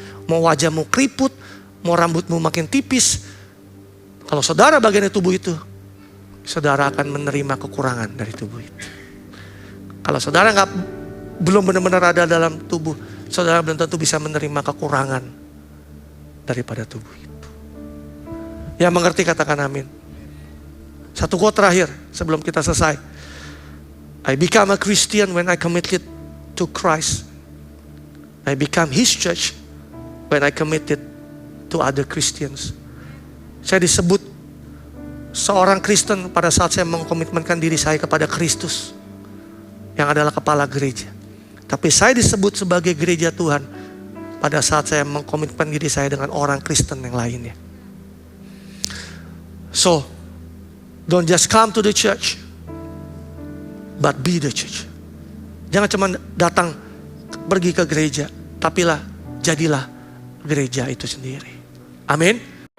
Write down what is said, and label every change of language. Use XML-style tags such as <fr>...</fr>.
<id>Mau wajahmu keriput, mau rambutmu makin tipis, kalau saudara bagian dari tubuh itu, saudara akan menerima kekurangan dari tubuh itu. Kalau saudara belum benar-benar ada dalam tubuh, saudara belum tentu bisa menerima kekurangan daripada tubuh itu. Yang mengerti katakan amin. Satu quote terakhir sebelum kita selesai.</id> <en>I become a Christian when I committed to Christ. I become His church when I committed to other Christians.</en> <id>Saya disebut seorang Kristen pada saat saya mengkomitmenkan diri saya kepada Kristus yang adalah kepala gereja. Tapi saya disebut sebagai gereja Tuhan pada saat saya mengkomitmen diri saya dengan orang Kristen yang lainnya.</id> <en>So, don't just come to the church, but be the church.</en> <id>Jangan cuma datang pergi ke gereja, tapilah jadilah gereja itu sendiri. Amin.</id>